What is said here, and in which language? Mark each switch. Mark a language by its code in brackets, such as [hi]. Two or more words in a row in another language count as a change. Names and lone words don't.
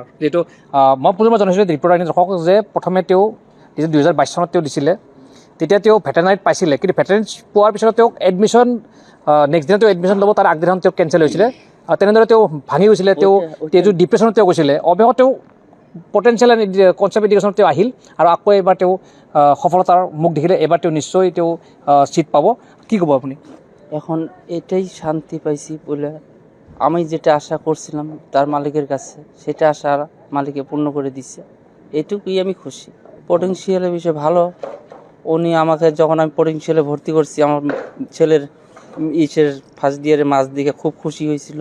[as] যিহেতু মই পুনৰ জনাইছিলোঁ ৰিপৰ্টাৰ দৰ্শক যে প্ৰথমে তেওঁ 2022 চনত তেওঁ দিছিলে, তেতিয়া তেওঁ ভেটেনাৰীত পাইছিলে, কিন্তু ভেটেনাৰীত পোৱাৰ পিছত তেওঁক এডমিশ্যন নেক্সট দিনা তেওঁ এডমিশ্যন ল'ব, তাৰ আগদিনাখন তেওঁ কেঞ্চেল হৈছিলে। তেনেদৰে তেওঁ ভাঙি গৈছিলে, তেওঁ ডিপ্ৰেশ্যনত তেওঁ গৈছিলে। অৱশেষত তেওঁ পটেঞ্চিয়েল এণ্ড কনচেপ্ট এডুকেশ্যনত তেওঁ আহিল আৰু আকৌ এবাৰ তেওঁ সফলতাৰ মুখ দেখিলে। এবাৰ তেওঁ নিশ্চয় তেওঁ ছিট পাব। কি ক'ব আপুনি? [bn] এখন এটাই শান্তি পাইছি বলে আমি যেটা আশা করছিলাম তার মালিকের কাছে, সেটা আশা মালিকে পূর্ণ করে দিচ্ছে, এটুকুই আমি খুশি। পটেনশিয়ালের বিষয় ভালো, উনি আমাকে যখন আমি পটেনশিয়ালে ভর্তি করছি, আমার ছেলের ফার্স্ট ইয়ারে মাস দিকে খুব খুশি হয়েছিল।